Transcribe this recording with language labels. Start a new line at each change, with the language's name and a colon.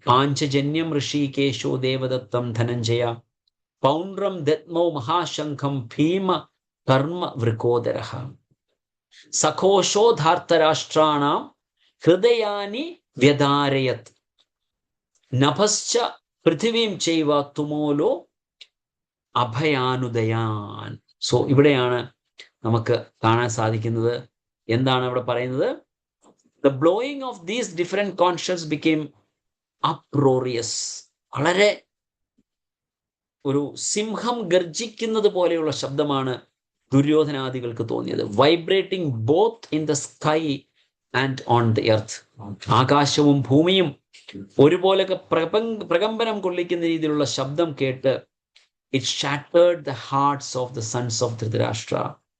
Sanskrit: പാഞ്ചജന്യം ഋഷികേശോ ദേവദത്തം ധനഞ്ജയ, പൗണ്ഡ്രം ദത്മോ മഹാശംഖം ഭീമ കർമ്മ വൃക്കോദര, സഘോഷോധാർത്തരാഷ്ട്രാണാം ഹൃദയാനി വ്യധാരയത്, നഭശ്ച പൃഥിവീം ചൈവ തുമോലോ അഭയാനുദയാൻ.
Malayalam: സോ ഇവിടെയാണ് നമുക്ക് കാണാൻ സാധിക്കുന്നത്, എന്താണ് അവിടെ പറയുന്നത്?
English: The blowing of these different conches became uproarious.
Malayalam: വളരെ ഒരു സിംഹം ഗർജിക്കുന്നത് പോലെയുള്ള ശബ്ദമാണ് ദുര്യോധനാദികൾക്ക് തോന്നിയത്.
English: Vibrating both in the sky and on the earth.
Malayalam: ആകാശവും ഭൂമിയും ഒരുപോലെ പ്രകമ്പനം കൊള്ളിക്കുന്ന രീതിയിലുള്ള ശബ്ദം കേട്ട്
English: It shattered the hearts of the sons of Dhritarashtra.